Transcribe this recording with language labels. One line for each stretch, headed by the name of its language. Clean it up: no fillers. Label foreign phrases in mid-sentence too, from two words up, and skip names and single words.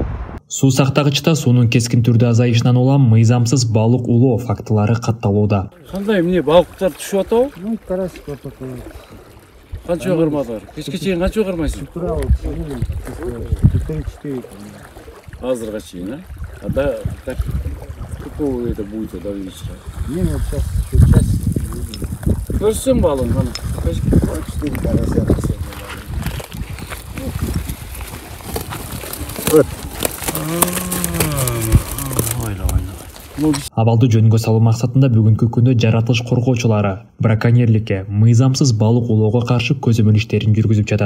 Kyrgyz: Суу сактагычта суунун кескин түрдө азайышынан улам мыйзамсыз балык улоо фактылары катталууда. Кандай эмне балыктар түшүп атабы? Карасик отурду. Канча кырмадылар? Кечке чейин канча кырмайсың? Азырга чейин, а?
Russian: Да, так какого это будет до вечера? Не, вот сейчас.
Kyrgyz: Көрсөм балын, ана. Покажи.
Russian: 4 карася.
Kyrgyz: Абалды жөнгө салуу максатында бүгүнкү күндө жаратылыш коргоочулары браконьерликке, мыйзамсыз балык улоого каршы көзөмөл иштерин жүргүзүп жатат.